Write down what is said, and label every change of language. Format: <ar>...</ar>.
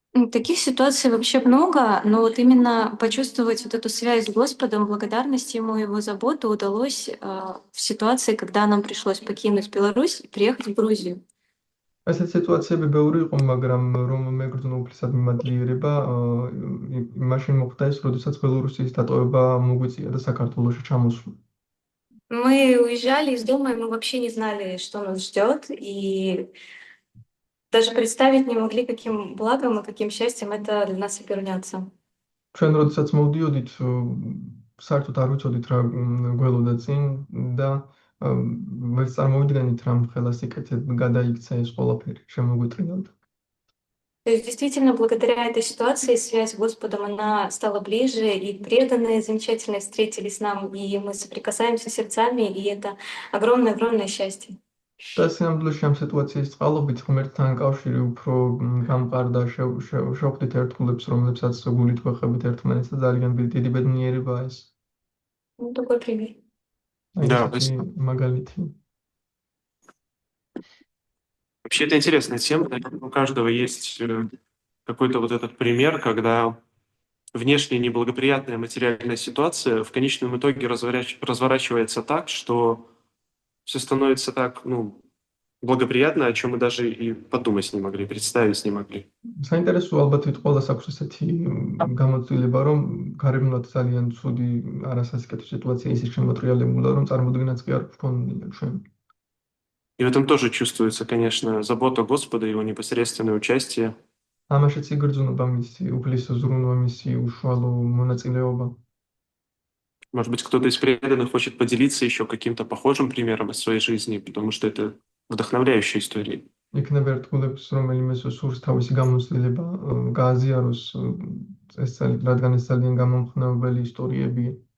<ru>Таких ситуаций вообще много, но вот именно почувствовать вот эту связь с Господом, благодарность Ему, Его заботу удалось в ситуации, когда нам пришлось покинуть Беларусь и приехать в Грузию.</ru> <ka>ესეთი სიტუაციები ბევრი იყო, მაგრამ რომ მეგრძნო უფლისად მიმადლიერება, მაშინ მოხდა ის, როდესაც ბელორუსიის დატოვება მოგვიწია და საქართველოში ჩამოსვლა.</ka> <ru>Мы уезжали из дома, и мы вообще не знали, что нас ждет, и даже представить не могли, каким благом и каким счастьем это для нас обернется.</ru> <ka>ჩვენ როდესაც მოვდიოდით, საერთოდ არ ვიცოდით რა გველოდა წინ და ვერ წარმოვიდგენით რა მხელა სიკეთით გადაიქცა ეს ყველაფერი, შემოგვიტრიალდა.</ka> <ru>То есть действительно благодаря этой ситуации связь с Господом, она стала ближе, и преданные замечательные встретились нам, и мы соприкасаемся сердцами, и это огромное-огромное счастье.</ru> <ka>და სინამდვილეში ამ სიტუაციის წყალობით ღმერთთან კავშირი უფრო გამყარდა, შევხვდით ერთგულებს, რომლებსაც გულით ვეხებით ერთმანეთს და ძალიან დიდი ბედნიერებაა ეს.</ka> <ru>Ну, такой пример. Да,</ru> <ka>ესეთი მაგალითი.</ka> <ru>Вообще, это интересная тема. Наверное, у каждого есть какой-то вот этот пример, когда внешне неблагоприятная материальная ситуация в конечном итоге разворачивается так, что все становится так, благоприятно, о чем мы даже и подумать не могли, представить не могли.</ru> <ka>საინტერესო ალბათ ვით ყველას აქვს ესეთი გამოცდილება, რომ გარემონად ძალიან ცუდი არასასიკეთო სიტუაცია ისე შემოტრიალებულა, რომ წარმოდგენაც კი არ გქონია ჩვენ.</ka> <ru>И в этом тоже чувствуется, конечно, забота Господа, Его непосредственное участие.</ru> <ka>ამაშიც იგრძნობა მისი უფლის ზრუნვა, მისი უშუალო მონაწილეობა.</ka> <ru>Может быть, кто-то из преданных хочет поделиться еще каким-то похожим примером из своей жизни, потому что это вдохновляющая история.</ru> <ka>იქნება ერთგულებს, რომელიმე სურს თავისი გამოცდილება გააზიაროს ეს რადგან ეს ძალიან გამომხნევებელი ისტორიებია.</ka>